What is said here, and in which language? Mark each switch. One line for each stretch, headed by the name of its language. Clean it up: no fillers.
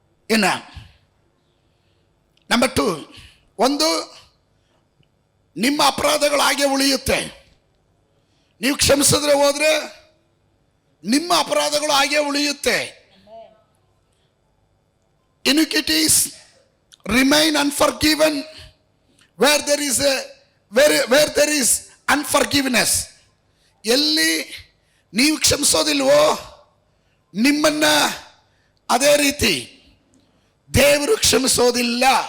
Kannada: ಇನ್ನ ನಂಬರ್ 2, ಒಂದು, ನಿಮ್ಮ ಅಪರಾಧಗಳು ಹಾಗೆ ಉಳಿಯುತ್ತೆ. ನೀವು ಕ್ಷಮಿಸಿದ್ರೆ ಹೋದ್ರೆ ನಿಮ್ಮ ಅಪರಾಧಗಳು ಹಾಗೆ ಉಳಿಯುತ್ತೆ.
English: Iniquities remain unforgiven where there is unforgiveness.
Kannada: ಎಲ್ಲಿ ನೀವು ಕ್ಷಮಿಸೋದಿಲ್ವೋ ನಿಮ್ಮನ್ನ ಅದೇ ರೀತಿ ದೇವರು ಕ್ಷಮಿಸೋದಿಲ್ಲ.